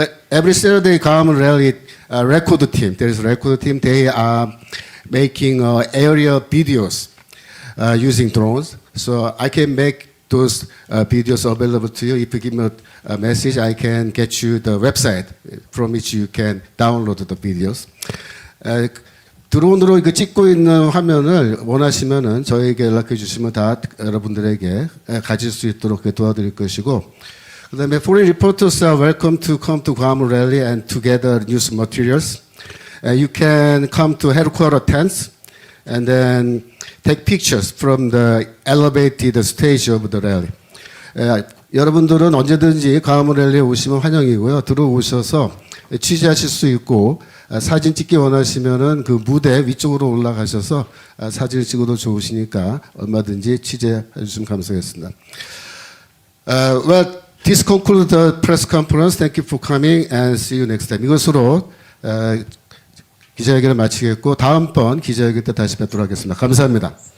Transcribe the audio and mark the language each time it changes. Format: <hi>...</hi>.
<en>Every Saturday government rally record team. There is a record team. They are making area videos using drones. So I can make those videos available to you. If you give me a message, I can get you the website from which you can download the videos.</en> <ko>드론으로 이거 찍고 있는 화면을 원하시면은 저에게 연락해 주시면 다 여러분들에게 가질 수 있도록 도와드릴 것이고, 그다음에</ko> <en>foreign reporters are welcome to come to Guam rally and to gather news materials. You can come to headquarters tents and then take pictures from the elevated stage of the rally.</en> <ko>여러분들은 언제든지 Guam rally에 오시면 환영이고요. 들어오셔서 취재하실 수 있고 사진 찍기 원하시면은 그 무대 위쪽으로 올라가셔서 사진을 찍어도 좋으시니까 얼마든지 취재해 주시면 감사하겠습니다.</ko> <en>Well, this concludes the press conference. Thank you for coming and see you next time.</en> <ko>이것으로 기자회견을 마치겠고 다음번 기자회견 때 다시 뵙도록 하겠습니다. 감사합니다.</ko>